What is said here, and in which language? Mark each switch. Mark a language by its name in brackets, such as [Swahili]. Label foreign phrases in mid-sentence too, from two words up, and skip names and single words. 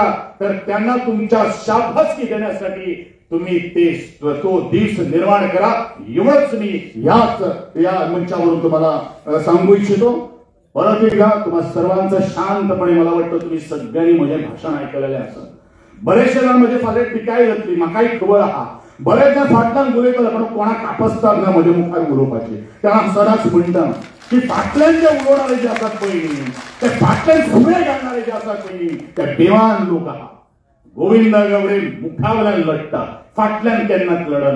[Marathi] तर त्यांना तुमच्या शाबासकी देण्यासाठी तुम्ही तो दिवस निर्माण करा. एवढंच मी या मंचावरून तुम्हाला सांगू इच्छितो. परत एकदा तुम्हा सर्वांचं शांतपणे मला वाटतं तुम्ही सगळ्यांनी माझे भाषण ऐकलेले असं. [Konkani] बरेचशे जण म्हणजे फाले टिकाय जातली म्हाकाय खबर आहा. बरेच जण फाटल्यान उलयतले पण कोणाक कापसतात ना म्हजे मुखार उलोवपाची. तेन्ना सदांच म्हणटा की फाटल्यान जे उलोवणारे जे आसात पळय ते फाटल्यान फुडे घालणारे जे आसात पळय ते बेवान लोक आहा. गोविंद गावडे मुखावयल्यान लढटा, फाटल्यान केन्नाच लढना.